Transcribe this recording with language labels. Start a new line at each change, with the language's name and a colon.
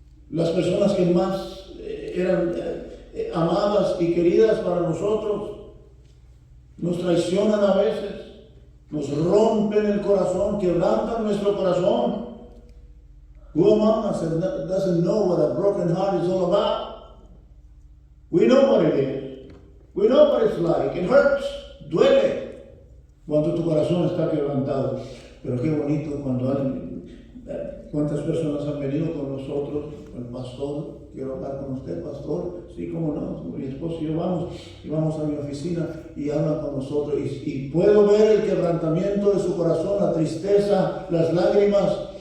Spanish: Las personas que más eran amadas y queridas para nosotros nos traicionan a veces, nos rompen el corazón, quebrantan nuestro corazón.
English: Who among us doesn't know what a broken heart is all about? We know what it is. We know what it's like. It hurts,
Spanish: duele cuando tu corazón está quebrantado. Pero qué bonito cuando alguien, cuántas personas han venido con nosotros, el pastor, quiero hablar con usted, pastor. Sí, cómo no, mi esposo y yo vamos a mi oficina y hablan con nosotros y puedo ver el quebrantamiento de su corazón, la tristeza, las lágrimas.